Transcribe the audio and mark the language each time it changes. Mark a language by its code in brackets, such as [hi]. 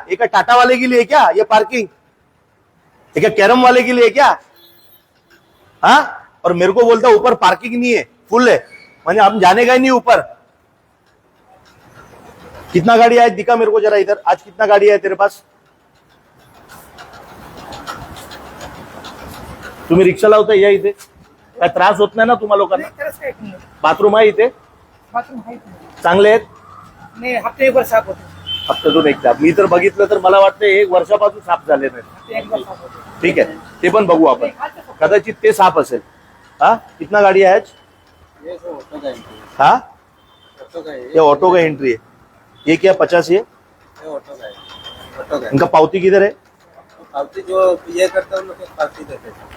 [hi] ये क्या टाटा वाले के लिए क्या ये पार्किंग? ये क्या कैरम वाले के लिए क्या? हाँ, और मेरे को बोलता ऊपर पार्किंग नहीं है, फुल है. म्हणजे हम जाने का ही नहीं ऊपर. कितना गाड़ी है दिखा मेरे को जरा इधर. आज कितना गाड़ी है तेरे पास? [mr] तुम्ही रिक्षा लावता या इथे? काय त्रास होत नाही ना तुम्हाला लोकांना? [hi] नहीं, तरस का एक मिनट। [mr] बाथरूम आहे इथे? [hi] बाथरूम है इतना। [mr] चांगले आहेत? [hi] नहीं, हफ्ते एक बार साफ होते हैं। [mr] हप्त्यातून एकदा. मी तर बघितलं तर मला वाटतं 1 वर्षापासून साफ झाले नाही. [hi] हफ्ते एक बार साफ होते हैं। [mr] ठीक आहे, ते पण बघू आपण. कदाचित ते साफ असेल. हा, [hi] कितना गाड़ी है आज? ये सर ऑटो का एंट्री है। हा, ऑटो का है ये ऑटो का एंट्री है. ये क्या 50 है? ये ऑटो का है। ऑटो का है। इनका पावती किधर है? पावती जो ये करता है उन लोग को पावती देते हैं।